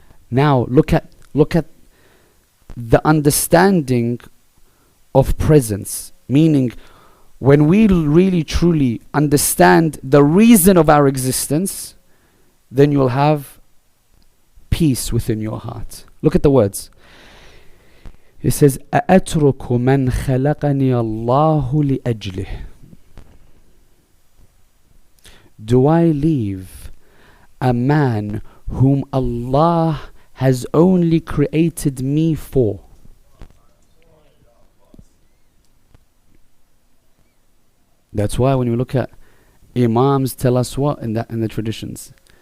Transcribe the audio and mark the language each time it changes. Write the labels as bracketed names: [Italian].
[English] Now look at the understanding of presence, meaning when we really truly understand the reason of our existence, then you'll have peace within your heart. Look at the words. It says, [Arabic] أَأَتْرُكُ مَنْ خَلَقَنِي اللَّهُ لِأَجْلِهِ. [English] Do I leave a man whom Allah has only created me for? That's why when you look at Imams tell us what in the traditions?